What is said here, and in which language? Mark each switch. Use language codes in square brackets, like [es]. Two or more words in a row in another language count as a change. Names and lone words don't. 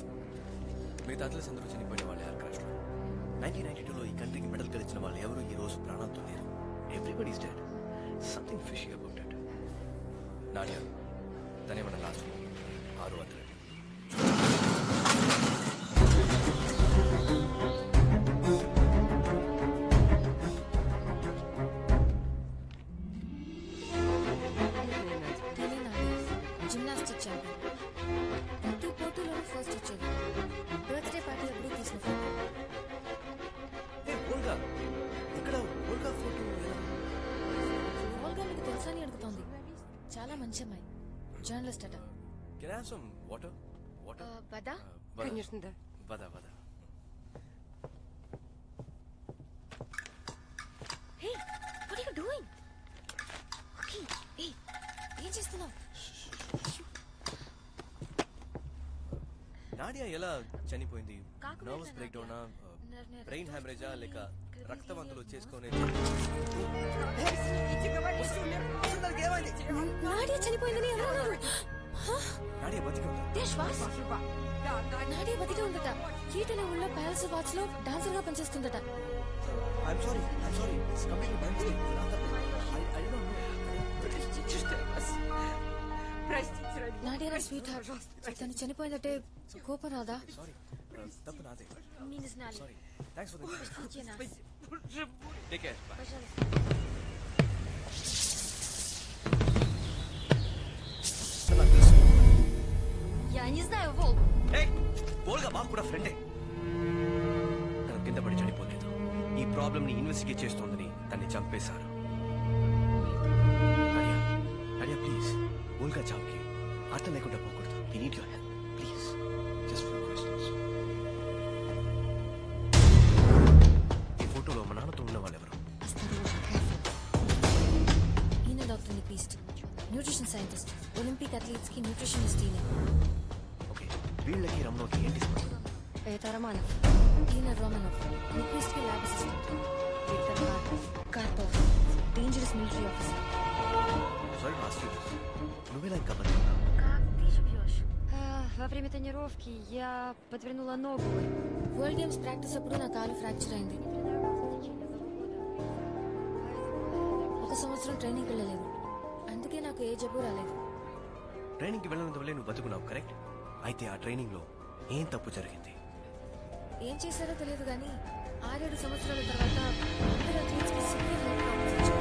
[te] మిగతా అథ్లెట్స్ అందరూ చనిపోయిన వాళ్ళు [en] air crash [te] లో. 1992లో ఈ కంట్రీకి మెడల్ గెలిచిన వాళ్ళు ఎవరు ఈ రోజు ప్రాణాలతో లేరు. [en] Everybody's dead. Something fishy about it. [te] నాడియా తనే మన [en] last 6 athlete. [te] తనే నాది [en] gymnastic champion. [te] ప్రతి పోటీలోనూ ఫస్ట్ వచ్చేది. [en] birthday party [te] అప్పుడు తీసిన ఫోటో. ఓల్గా ఇక్కడ ఓల్గా ఫోటో ఓల్గా మీకు తెలుసా అని అడుగుతోంది. చాలా మంచి అమ్మాయి, జర్నలిస్ట్ అట. [en] Can I have some water? [ru] వదా? Конечно, да. Вода вода. హే, [en] What are you doing? [te] ఓకే, హే, ఏం చేస్తున్నావు? నాడియా ఎలా చనిపోయింది? కాకుమేట [en] nervous break [te] డౌనా, బ్రెయిన్ హ్యామరేజా, లేక రక్తవంతులు చేసుకునే? నాడియా చనిపోయిందని ఎవరు అన్నారు? నాడియా బతికి ఉందా? శ్వాస నాడియా బతికే ఉందట. కీట్ అనే ఊళ్ళో ప్యాలెస్ వాచ్ లో డాన్సర్ గా పనిచేస్తుందట. [en] I'm sorry. It's completely my mistake. I don't know. [ru] Простите, что я вас... Простите, ради [te] నాడియా నా [ru] Простите, [en] Sweetheart. [ru] пожалуйста, [te] తను చనిపోయిందంటే కోపం రాదా? Sorry. తప్పు నాదే. [ru] Мы не знали. [en] Sorry. Thanks for the... [ru] Простите нас. Боже мой. [en] Take care. Bye. [ru] Пожалуйста. Я не знаю, Волк. [te] Hey! ఓల్గా మాకు కూడా ఫ్రెండే. తను కింద పడి చనిపోలేదు. ఈ ప్రాబ్లమ్ ని ఇన్వెస్టిగేట్ చేస్తోందని తన్ని చంపేశారు. నాడియా ప్లీజ్, ఓల్గా చావుకి అర్థం లేకుండా పోకూడదు. [en] We need your help. Please. Just few questions. [te] ఈ ఫోటోలో మా నాన్నతో ఉన్న వాళ్ళు ఎవరు? ఈయన డాక్టర్ నిపీస్ట్, [en] nutrition scientist, Olympic athletes [te] కి న్యూట్రిషనిస్ట్. ఈయన ఓకే, వీళ్ళకి రమణోకి ఏంటి సంబంధం? [ru] Это Романов. [te] ఈయన రోమనోవ్, నిపీస్ట్ కి ల్యాబ్ అసిస్టెంట్. [ru] Виктор Карпов. Карпов. [en] Dangerous military officer. Sorry to ask you this. [te] నువ్వెలా ఇంకా బతుకున్నావు? [ru] Как ты живешь? Во время тренировки я подвернула ногу. [en] World Games practice [te] అప్పుడు నా కాలు ఫ్రాక్చర్ అయింది. ఒక సంవత్సరం ట్రైనింగ్ వెళ్ళలేదు. అందుకే నాకు ఏ జబ్బు రాలేదు. ట్రైనింగ్ కి వెళ్ళినందు వల్లే నువ్వు బతుకున్నావు, కరెక్ట్? అయితే ఆ ట్రైనింగ్ లో ఏం తప్పు జరిగింది? ఏం చేశారో తెలియదు కానీ 6-7 సంవత్సరాల తర్వాత అందరూ అథ్లీట్స్ కి [en] severe health problems [te] వచ్చాయి.